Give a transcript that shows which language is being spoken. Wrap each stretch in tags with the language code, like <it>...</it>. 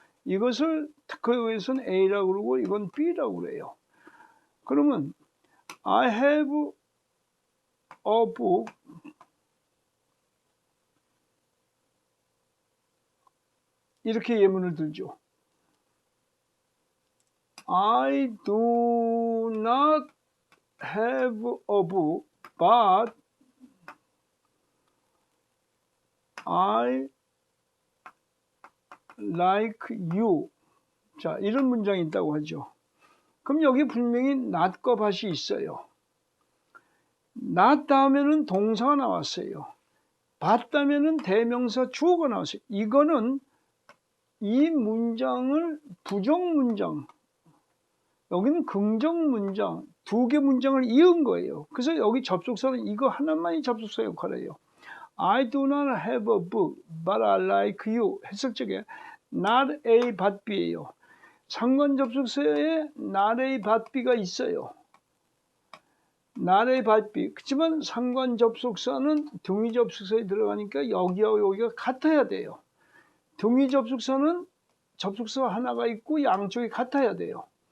<ko>이것을 특허에서는 A라고 그러고 이건 B라고 그래요. 그러면</ko> <en>I have a book</en> <ko>이렇게 예문을 들죠.</ko> <en>I do not have a book, but I like you.</en> <ko>자, 이런 문장이 있다고 하죠. 그럼 여기 분명히 not과 bat이 있어요. not 다음에는 동사가 나왔어요. bat 다음에는 대명사 주어가 나왔어요. 이거는 이 문장을 부정문장, 여기는 긍정 문장, 두 개 문장을 이은 거예요. 그래서 여기 접속사는 이거 하나만이 접속사 역할을 해요.</ko> <en>I do not have a book, but I like you.</en> <ko>해석적에</ko> <en>not A, but B</en> <ko>예요. 상관 접속사에</ko> <en>not A, but B</en> <ko>가 있어요.</ko> <en>not A, but B.</en> <ko>그렇지만 상관 접속사는 동의 접속사에 들어가니까 여기와 여기가 같아야 돼요. 동의 접속사는 접속사 하나가 있고 양쪽이 같아야 돼요.</ko>